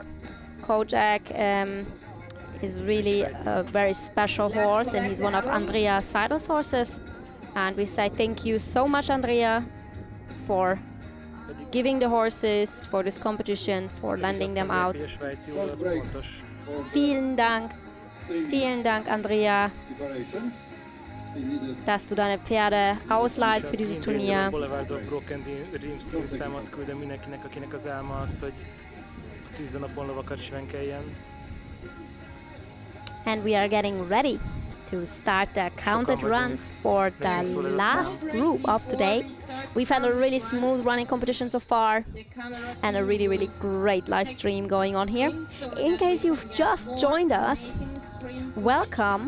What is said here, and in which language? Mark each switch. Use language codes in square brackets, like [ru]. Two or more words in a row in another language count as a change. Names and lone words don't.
[en] Kojak is really a very special horse, and he's one of Andrea Seidel's horses. And we say thank you so much, Andrea, for giving the horses for this competition, for lending them out. [de] Vielen Dank, Andrea, dass du deine Pferde ausleihst für dieses Turnier. [hu] Boulevard of Broken Dreams című számot küldöm mindenkinek, akinek az álma az, hogy a tűzönapon lovakat svenkeljen. [en] And we are getting ready to start the counted runs for the last group of today. We've had a really smooth running competition so far and a really, really great live stream going on here. In case you've just joined us, welcome.